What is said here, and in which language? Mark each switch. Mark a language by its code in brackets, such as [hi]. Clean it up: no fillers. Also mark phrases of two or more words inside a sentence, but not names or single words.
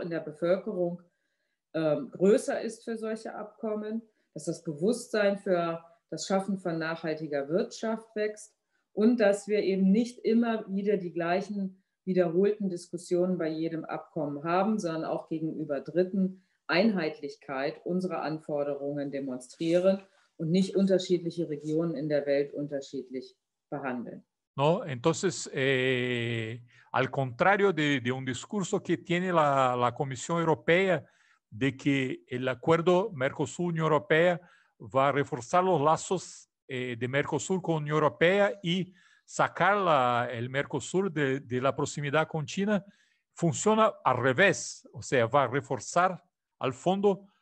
[de] in der Bevölkerung größer ist für solche Abkommen, dass das Bewusstsein für das Schaffen von nachhaltiger Wirtschaft wächst und dass wir eben nicht immer wieder die gleichen wiederholten Diskussionen bei jedem Abkommen haben, sondern auch gegenüber Dritten Einheitlichkeit unserer Anforderungen demonstrieren und nicht unterschiedliche Regionen in der Welt unterschiedlich behandeln. [es] ¿No? Entonces, al contrario de un discurso que tiene la Comisión Europea de que el acuerdo Mercosur-Unión Europea va a reforzar los lazos de Mercosur con Unión Europea y sacar el Mercosur de la proximidad con China, funciona al revés, o sea, va a reforzar al fondo